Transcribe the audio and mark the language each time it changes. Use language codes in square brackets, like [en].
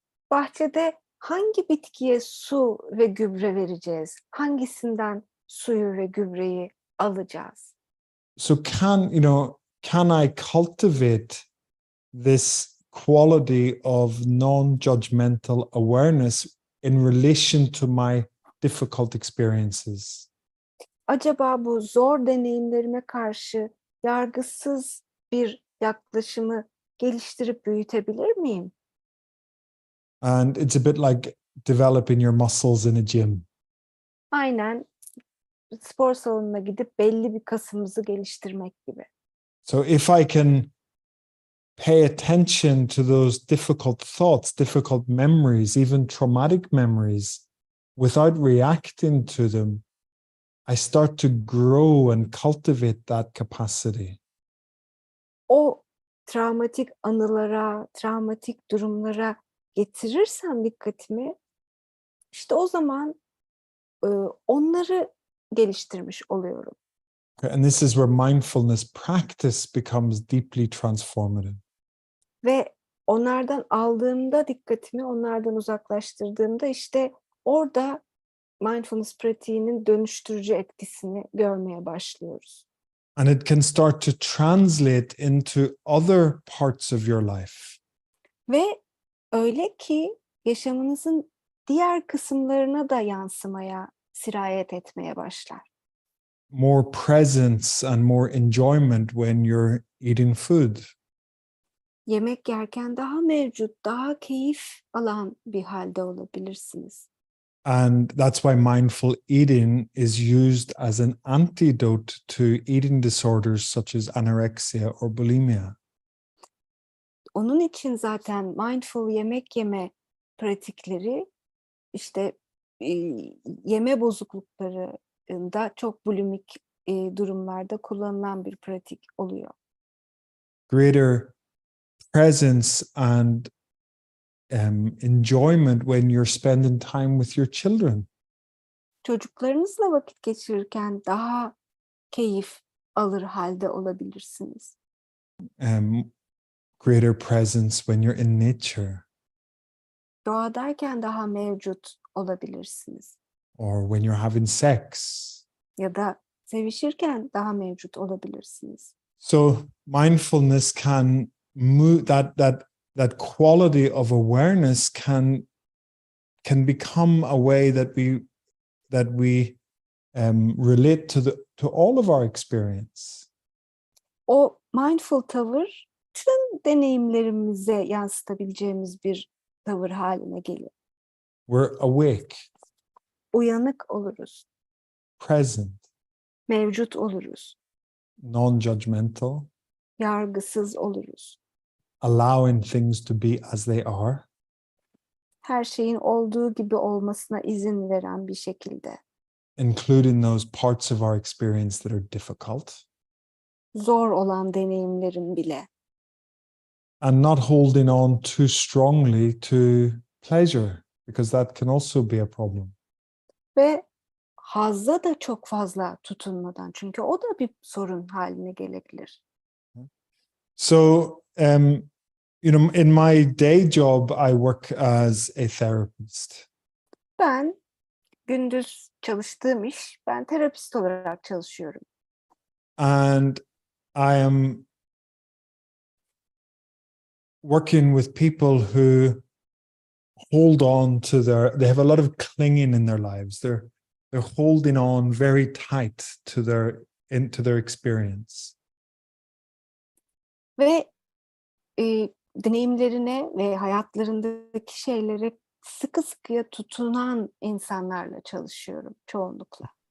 [tr] Bahçede hangi bitkiye su ve gübre vereceğiz? Hangisinden suyu ve gübreyi alacağız? [en] So can I cultivate this quality of non-judgmental awareness in relation to my difficult experiences? [tr] Acaba bu zor deneyimlerime karşı yargısız bir yaklaşımı geliştirip büyütebilir miyim? [en] And it's a bit like developing your muscles in a gym. [tr] Aynen spor salonuna gidip belli bir kasımızı geliştirmek gibi. [en] So if I can pay attention to those difficult thoughts, difficult memories, even traumatic memories, without reacting to them, I start to grow and cultivate that capacity. [tr] O travmatik anılara, travmatik durumlara getirirsem dikkatimi, işte o zaman onları geliştirmiş oluyorum. [en] And this is where mindfulness practice becomes deeply transformative. [tr] Ve onlardan aldığımda dikkatimi, onlardan uzaklaştırdığımda işte orada mindfulness pratiğinin dönüştürücü etkisini görmeye başlıyoruz. [en] And it can start to translate into other parts of your life. [tr] Ve öyle ki yaşamınızın diğer kısımlarına da yansımaya, sirayet etmeye başlar. [en] More presence and more enjoyment when you're eating food. [tr] Yemek yerken daha mevcut, daha keyif alan bir halde olabilirsiniz. [en] And that's why mindful eating is used as an antidote to eating disorders such as anorexia or bulimia. [tr] Onun için zaten mindful yemek yeme pratikleri işte yeme bozukluklarında çok bulimik durumlarda kullanılan bir pratik oluyor. [en] Greater presence and enjoyment when you're spending time with your children. [tr] Çocuklarınızla vakit geçirirken daha keyif alır halde olabilirsiniz. [en] Greater presence when you're in nature. [tr] Doğadayken daha mevcut olabilirsiniz. [en] Or when you're having sex. [tr] Ya da sevişirken daha mevcut olabilirsiniz. [en] So mindfulness can move that quality of awareness can become a way that we relate to all of our experience. [tr] O mindful tavır tüm deneyimlerimize yansıtabileceğimiz bir tavır haline gelir. [en] We're awake, [tr] Uyanık oluruz, [en] present, [tr] mevcut oluruz, [en] non-judgmental, [tr] yargısız oluruz. [en] allowing things to be as they are. [tr] Her şeyin olduğu gibi olmasına izin veren bir şekilde. [en] Including those parts of our experience that are difficult. [tr] Zor olan deneyimlerin bile. [en] And not holding on too strongly to pleasure, because that can also be a problem. [tr] Ve hazza da çok fazla tutunmadan, çünkü o da bir sorun haline gelebilir. [en] So, in my day job, I work as a therapist. [tr] Ben gündüz çalıştığım iş, ben terapist olarak çalışıyorum. [en] And I am working with people who hold on to they have a lot of clinging in their lives. They're holding on very tight to their experience. [tr] Ve deneyimlerine ve hayatlarındaki şeylere sıkı sıkıya tutunan insanlarla çalışıyorum çoğunlukla.